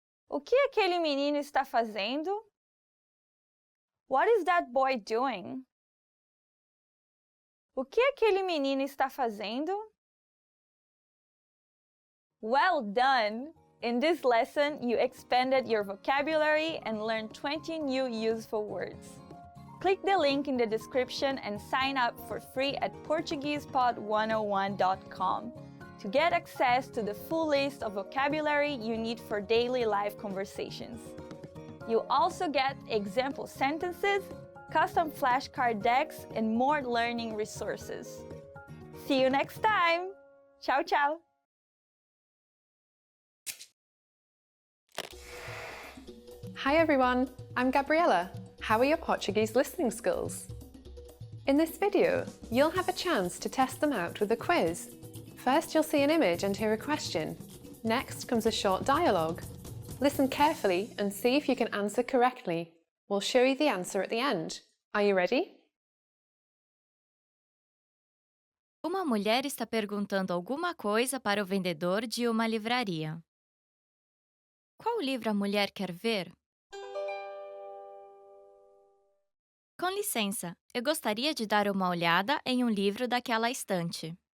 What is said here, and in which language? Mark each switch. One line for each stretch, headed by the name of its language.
Portuguese: O que aquele menino está fazendo?
English: What is that boy doing?
Portuguese: O que aquele menino está fazendo?
English: Well done! In this lesson, you expanded your vocabulary and learned 20 new useful words. Click the link in the description and sign up for free at PortuguesePod101.com to get access to the full list of vocabulary you need for daily life conversations. You'll also get example sentences, custom flashcard decks, and more learning resources. See you next time! Ciao, ciao! Hi everyone, I'm Gabriella. How are your Portuguese listening skills? In this video, you'll have a chance to test them out with a quiz. First, you'll see an image and hear a question. Next comes a short dialogue. Listen carefully and see if you can answer correctly. We'll show you the answer at the end. Are you ready?
Portuguese: Uma mulher está perguntando alguma coisa para o vendedor de uma livraria. Qual livro a mulher quer ver? Com licença, eu gostaria de dar uma olhada em um livro daquela estante.